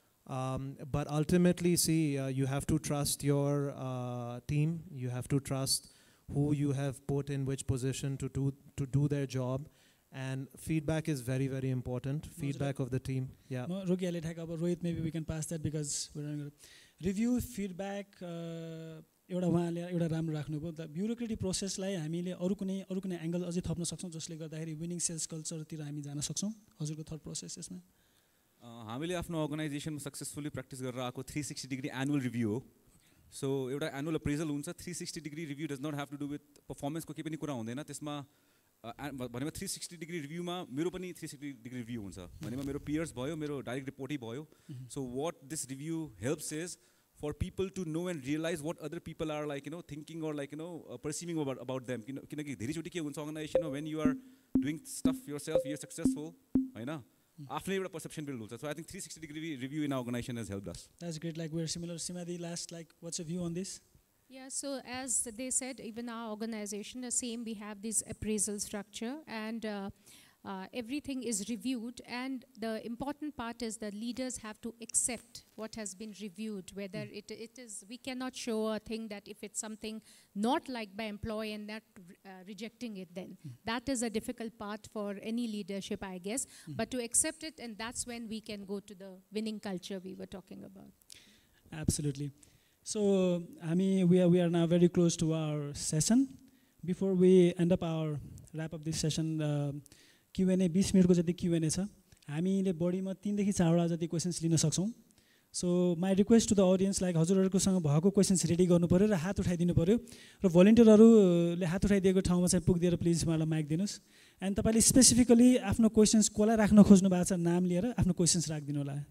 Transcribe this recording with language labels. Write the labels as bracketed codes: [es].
[en] But ultimately, see, you have to trust your team. You have to trust who you have put in which position to do their job. And feedback is very, very important. Feedback of the team. Yeah. Rohit, maybe we can pass that because we're running. [ne] Review, feedback, एउटा उहाँले एउटा राम्रो राख्नुभयो. The bureaucratic प्रोसेसलाई हामीले अरु कुनै angle अझै थप्न सक्छौं जसले गर्दाखेरि विनिङ सेल्स कल्चरतिर हामी जान सक्छौं. हजुरको थर्ड प्रोसेस यसमा हामीले आफ्नो अर्गनाइजेसनमा सक्सेसफुली प्र्याक्टिस गरेर आएको 360 डिग्री एनुअल रिभ्यू हो. सो एउटा एनुअल अप्रेजल हुन्छ. 360 degree review [en] does not have to do with [ne] पर्फर्मेन्सको केही पनि कुरा हुँदैन. त्यसमा भनेमा 360 डिग्री रिभ्यूमा मेरो पनि 360 डिग्री रिभ्यू हुन्छ. भनेमा मेरो पियर्स भयो, मेरो डाइरेक्ट रिपोर्टै भयो. [en] So what this review helps is for people to know and realize what other people are like, thinking or like, perceiving about them. [ne] किनकि धेरैचोटि के हुन्छ अर्गनाइजेसनमा [en] when you are doing stuff yourself, you're successful, [ne] हैन, आफ्नै एउटा perception build हुन्छ. [en] So I think 360 degree review in our organization has helped us. That's great. Like we're similar. Seema, the last, like, what's your view on this? Yeah, so as they said, even our organization, the same, we have this appraisal structure, and everything is reviewed, and the important part is the leaders have to accept what has been reviewed, whether it is, we cannot show a thing that if it's something not liked by employee and not rejecting it, then that is a difficult part for any leadership, I guess, but to accept it, and that's when we can go to the winning culture we were talking about. Absolutely. So, we are now very close to our session. Before we end up our wrap up this session, Q&A 20 मिनटको जति Q&A छ. [ne] हामीले बढीमा 3 देखि 4 वटा जति questions लिन सक्छौं. [en] so my request to the audience, [ne] like हजुरहरुकोसँग भएको क्वेशन्स रेडी गर्नु पर्यो र हात उठाइदिनु पर्यो, र भोलिन्टियरहरुले हात उठाइदिएको ठाउँमा चाहिँ पुगिदिएर प्लिज मलाई माइक दिनुस्. एन्ड तपाईले स्पेसिफिकली आफ्नो क्वेशन्स कोलाई राख्न खोज्नु भएको छ नाम लिएर आफ्नो क्वेशन्स राख्दिनु होला.